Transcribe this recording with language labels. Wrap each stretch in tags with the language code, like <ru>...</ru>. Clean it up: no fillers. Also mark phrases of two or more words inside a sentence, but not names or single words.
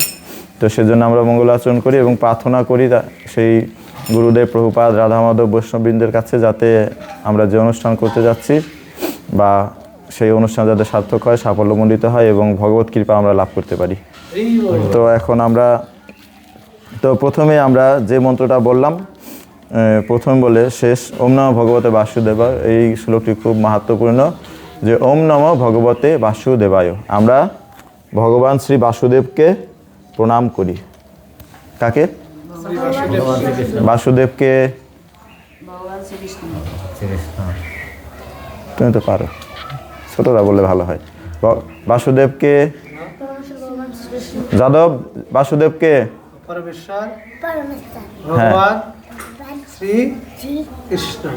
<bn>তো সেজন্য আমরা মঙ্গলাচরণ করি এবং প্রার্থনা করি সেই গুরুদেব, প্রভুপাদ, রাধা মাধব, বৈষ্ণববৃন্দের কাছে যাতে আমরা যে অনুষ্ঠান করতে যাচ্ছি বা সেই অনুষ্ঠান যাতে সার্থক হয়, সাফল্যমণ্ডিত হয় এবং ভগবত কৃপা আমরা লাভ করতে পারি। তো এখন প্রথমে আমরা যে মন্ত্রটা বললাম, প্রথম বলে শেষ</bn> <sa>ওম নমঃ ভগবতে বাসুদেবায়,</sa> <bn>এই শ্লোকটি খুব মাহাত্ম্যপূর্ণ, যে</bn> <sa>ওম নমঃ ভগবতে বাসুদেবায়।</sa> <bn>আমরা ভগবান শ্রী বাসুদেবকে প্রণাম করি। কাকে? বাসুদেবকে। তুমি তো পারো, ছোটরা বললে ভালো হয়। বাসুদেবকে, যাদব বাসুদেবকে, ভগবান শ্রী কৃষ্ণ।</bn>